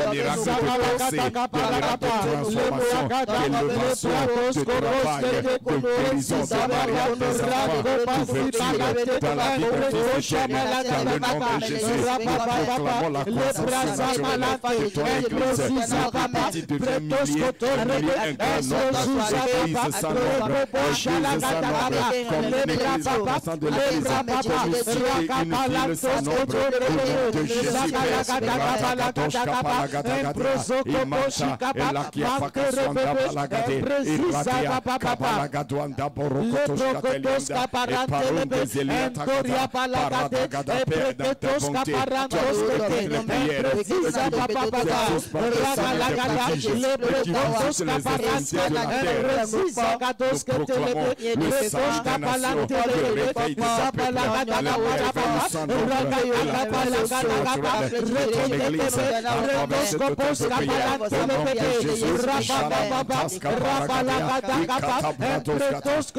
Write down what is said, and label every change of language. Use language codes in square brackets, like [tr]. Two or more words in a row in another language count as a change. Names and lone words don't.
[fr] de pensée, des miracles de transformation, d'élévation, de travail, de guérison, de mariage des enfants, d'ouverture dans la vie de fils éternel, dans le nom de Jésus, nous proclamons la croissance surnaturelle de ton Église, nous petit devient millier, un grand nombre, l'église sans nombre, l'église sans nombre, comme une église représentante de l'église, comme une ville sans nombre, au nom de Jésus Christ, Ratakadosh Kapalagadagada, Imanta, Elakia Fakaswanda Balagade, Iradia Kabalagaduanda Borokotosh Katelianda, et Parum des Eliatakata, Paradagada, Père dans ta bonté, tu as écouté les prières, et tous par le sang des prodiges, et qui visent les extrémités de la terre. Nous proclamons le salut des nations, le réveil de sa peuple, la merveille sans nombre, et la croissance surnaturelle de ton Église, à travers cet autel de prière, au nom de Jésus, Shalamantas Kaparagadia, Ikatabrados Kata.